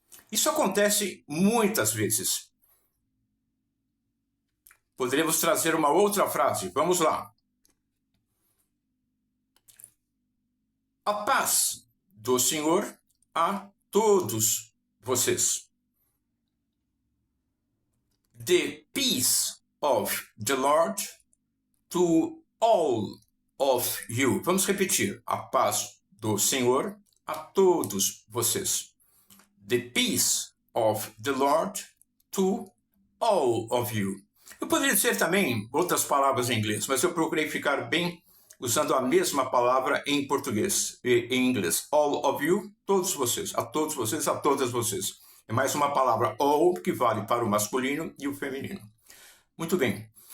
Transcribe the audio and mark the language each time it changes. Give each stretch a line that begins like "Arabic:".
Portuguese: Isso acontece muitas vezes. Poderíamos trazer uma outra frase. Vamos lá. A paz do Senhor a todos vocês.
English: The peace of the Lord to all of you.
Portuguese: Vamos repetir. A paz do Senhor a todos vocês.
English: The peace of the Lord to all of you.
Portuguese: Eu poderia dizer também outras palavras em inglês, mas eu procurei ficar bem usando a mesma palavra em português e em inglês.
English: All of you,
Portuguese: todos vocês, a todos vocês, a todas vocês. É mais uma palavra all que vale para o masculino e o feminino. Muito bem.